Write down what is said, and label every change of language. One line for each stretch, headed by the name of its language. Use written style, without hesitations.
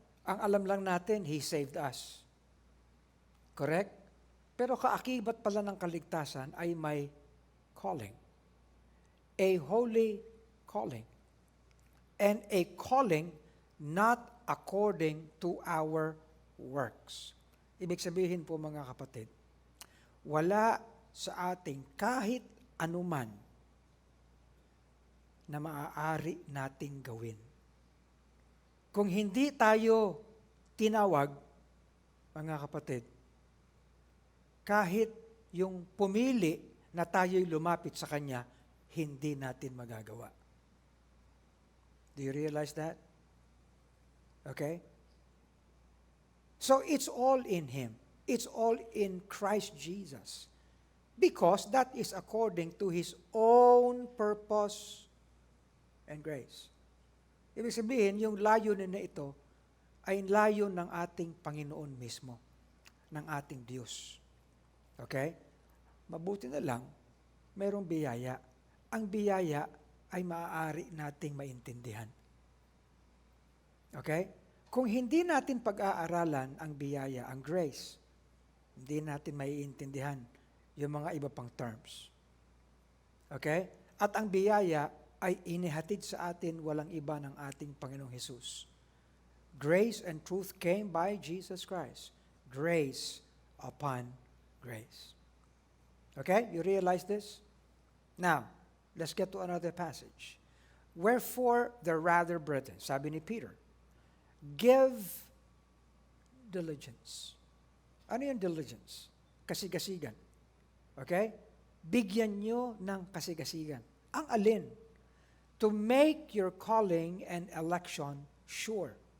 Filipino: Ang alam lang natin,
English: He saved us. Correct?
Filipino: Pero kaakibat pala ng kaligtasan ay may calling.
English: A holy calling. And a calling not according to our works.
Filipino: Ibig sabihin po mga kapatid, wala sa ating kahit anuman na maaari nating gawin. Kung hindi tayo tinawag, mga kapatid, kahit yung pumili na tayo'y lumapit sa Kanya, hindi natin magagawa.
English: Do you realize that? Okay? So it's all in Him. It's all in Christ Jesus. Because that is according to His own purpose and grace.
Filipino: Ibig sabihin, yung layunin na ito ay layon ng ating Panginoon mismo, ng ating Diyos. Okay? Mabuti na lang, mayroong biyaya. Ang biyaya ay maaari nating maintindihan. Okay? Kung hindi natin pag-aaralan ang biyaya, ang grace, hindi natin maiintindihan yung mga iba pang terms. Okay? At ang biyaya ay inihatid sa atin walang iba ng ating Panginoong Hesus.
English: Grace and truth came by Jesus Christ. Grace upon grace. Okay? You realize this? Now, let's get to another passage. Wherefore, the rather, brethren,
Filipino: sabi ni Peter,
English: give diligence.
Filipino: Ano yung diligence? Kasigasigan. Okay? Bigyan nyo ng kasigasigan. Ang alin?
English: To make your calling and election sure.